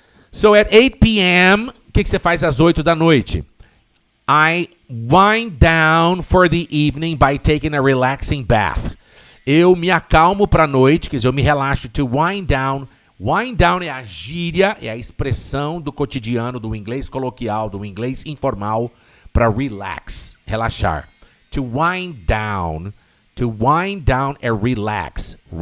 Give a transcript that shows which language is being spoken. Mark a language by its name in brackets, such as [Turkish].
[English] So, at 8 p.m., [Portuguese] o que você faz às 8 da noite? [English] I wind down for the evening by taking a relaxing bath. [Portuguese] Eu me acalmo para a noite, quer dizer, eu me relaxo. [English] To wind down. [Portuguese] Wind down é a gíria, é a expressão do cotidiano, do inglês coloquial, do inglês informal, para relax, relaxar. [English] To wind down é relax.